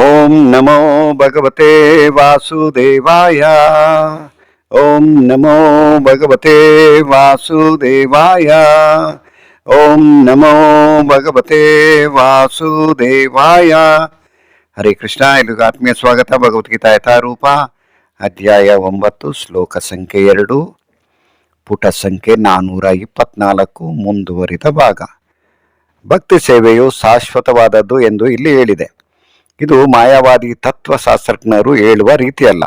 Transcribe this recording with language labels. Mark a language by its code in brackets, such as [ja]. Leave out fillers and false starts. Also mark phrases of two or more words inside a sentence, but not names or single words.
[sa] ಓಂ ನಮೋ ಭಗವತೆ ವಾಸುದೇವಾಯ. ಓಂ ನಮೋ ಭಗವತೆ ವಾಸುದೇವಾಯ. ಓಂ ನಮೋ ಭಗವತೆ ವಾಸುದೇವಾಯ. ಹರೇ ಕೃಷ್ಣ. [kn] ಎಲ್ಲಿಗೂ ಆತ್ಮೀಯ ಸ್ವಾಗತ. ಭಗವದ್ಗೀತಾ ಯಥಾರೂಪ ಅಧ್ಯಾಯ 9, ಶ್ಲೋಕ ಸಂಖ್ಯೆ 2, ಪುಟ ಸಂಖ್ಯೆ 424, ಮುಂದುವರಿದ ಭಾಗ. ಭಕ್ತಿ ಸೇವೆಯು ಶಾಶ್ವತವಾದದ್ದು ಎಂದು ಇಲ್ಲಿ ಹೇಳಿದೆ. ಇದು ಮಾಯಾವಾದಿ ತತ್ವಶಾಸ್ತ್ರಜ್ಞರು ಹೇಳುವ ರೀತಿಯಲ್ಲ.